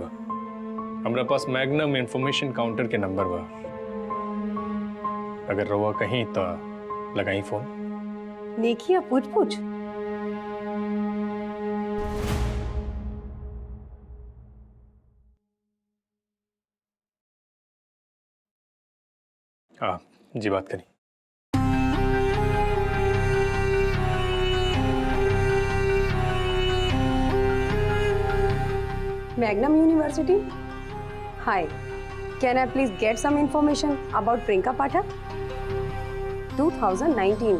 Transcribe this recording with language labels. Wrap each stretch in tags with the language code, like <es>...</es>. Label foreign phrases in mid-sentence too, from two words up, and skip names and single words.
<bho>हमरा पास मैग्नम इंफॉर्मेशन काउंटर के नंबर बा, अगर रहुआ कहीं तो लगाई फोन। नेकिया पूछ पूछ। हाँ जी, बात करी।</bho> <en>Magnum University? Hi, can I please get some information about Priyanka Pathak? 2019.</en>